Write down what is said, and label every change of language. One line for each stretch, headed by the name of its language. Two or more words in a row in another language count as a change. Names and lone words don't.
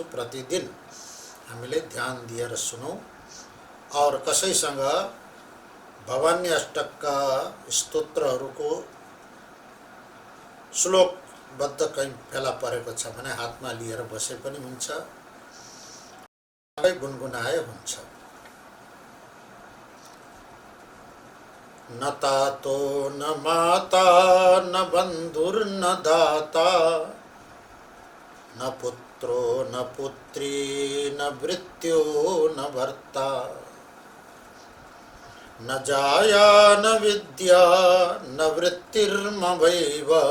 Nepali: प्रतिदिन हामीले ध्यान दिएर सुनौं और कसैसँग भवानी अष्टकका स्तोत्रहरूको श्लोकबद्ध कहीँ फेला परेको छ भने हातमा लिएर बसे पनि हुन्छ, गुनगुनाए हुन्छ।
Sanskrit: न तातो न माता न बंधुर्न दाता न पुत्रो न पुत्री न भृत्यो न भर्ता न जाया न विद्या न वृत्तिर्मवैव